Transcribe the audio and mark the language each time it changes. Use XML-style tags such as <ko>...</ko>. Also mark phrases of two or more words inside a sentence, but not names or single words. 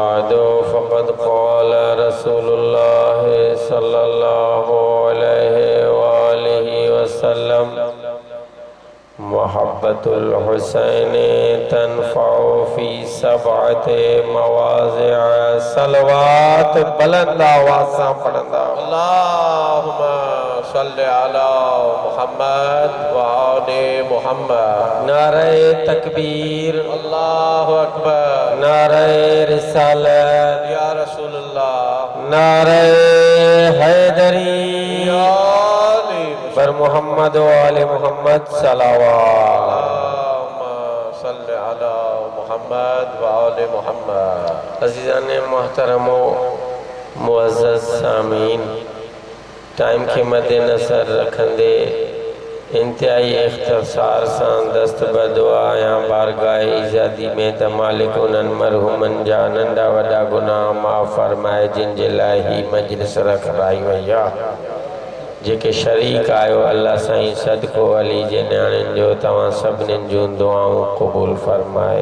<ar>بعد فقد قال رسول الله صلى الله عليه وآله وسلم: محبة الحسين تنفع في 7 مواضع.</ar> <sd>صلوات بلند आवाज़ सां पढ़ंदा.</sd> <ar>اللهم صل على محمد وآل محمد.</ar> <sd>नारे तकबीर,</sd> <ar>الله أكبر.</ar> <sd>नारे रिसालत,</sd> <ar>يا رسول الله.</ar> <sd>नारे हैदरी</sd> <ar>يا علي</ar> <sd>पर</sd> <ar>محمد وآل محمد</ar> <sd>सलावत.</sd> <ar>اللهم صل على محمد وآل محمد.</ar> <sd>अज़ीज़ान मोहतरम मुअज़्ज़ज़ सामीन, टाइम के मद्देनज़र रखंदे इंतहाई इख्तिसार सां दस्त बदुआ या बारगाह इज़ादी में त मालिक उन्हनि मरहूमनि जा नंढा वॾा गुनाह माफ़ फरमाए जिन जे लाइ ही मजलिस रखाई वई आहे. जेके शरीक आयो अल्लाह साईं सदको अली जे न्याणियुनि जो तव्हां सभिनीनि जूं दुआऊं क़बूल फरमाए.</sd>